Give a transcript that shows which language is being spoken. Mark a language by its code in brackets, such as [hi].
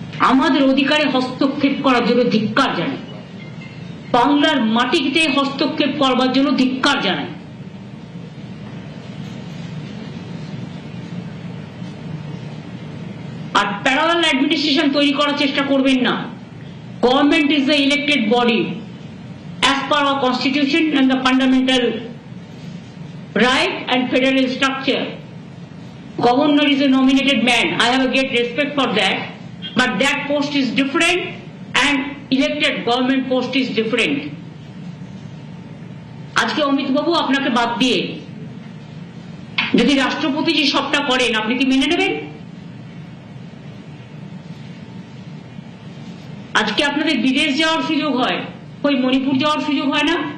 [bn] আমাদের অধিকারে হস্তক্ষেপ করার জন্য ধিক্কার জানাই। বাংলার মাটিতে হস্তক্ষেপ করবার জন্য ধিক্কার জানাই। আর প্যারালাল অ্যাডমিনিস্ট্রেশন তৈরি করার চেষ্টা করবেন না। [en] Government is the elected body as per our constitution and the fundamental right and federal structure. Governor is a nominated man. I have a great respect for that, but that post is different and elected government post is different. [bn] আজকে অমিত বাবু আপনাকে বাদ দিয়ে যদি রাষ্ট্রপতি যে সবটা করেন, আপনি কি মেনে নেবেন? আজকে আপনাদের বিদেশ যাওয়ার সুযোগ হয়, ওই মণিপুর যাওয়ার সুযোগ হয় না?